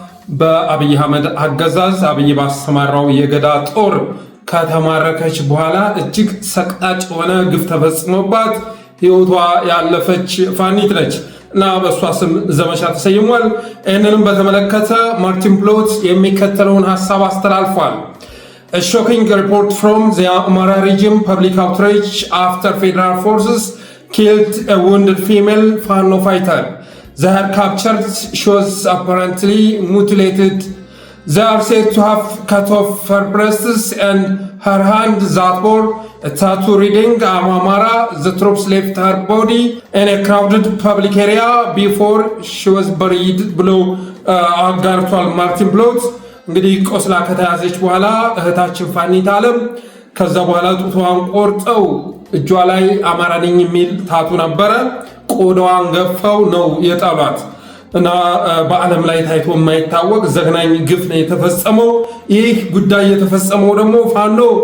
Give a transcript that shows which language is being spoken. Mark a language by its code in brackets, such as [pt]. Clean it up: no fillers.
[am] በአብይ አህመድ አገዛዝ አብይ ባሰማራው የገዳ ጦር ከተማረከች በኋላ እጅግ ሰቅጣጭ የሆነ ግፍ ተፈጽሞባት ሕይወቷ ያለፈች ፋኒት ነች እና በእሷ ስም ዘመቻ ተሰይሟል። ይህንንም በተመለከተ ማርቲን ፕሎት የሚከተለውን ሀሳብ አስተላልፏል። [en] A shocking report from the Amara region public outrage after federal forces killed a wounded female Fano fighter. They are captured, shows apparently mutilated. They are said to have cut off her breasts and her hand that bore a tattoo reading Amara. The troops left her body in a crowded public area before she was buried below [am] አጋርቷል ማርቲን ፕሎት። እንግዲህ ቆስላ ከተያዘች በኋላ እህታችን ፋኒት ዓለም ከዛ በኋላ ጡቷን ቆርጠው እጇ ላይ አማራ ነኝ የሚል ታቱ ነበረ። ቆዳዋን ገፈው ነው የጣሏት እና በዓለም ላይ ታይቶ የማይታወቅ ዘግናኝ ግፍ ነው የተፈጸመው። ይህ ጉዳይ የተፈጸመው ደግሞ ፋኖ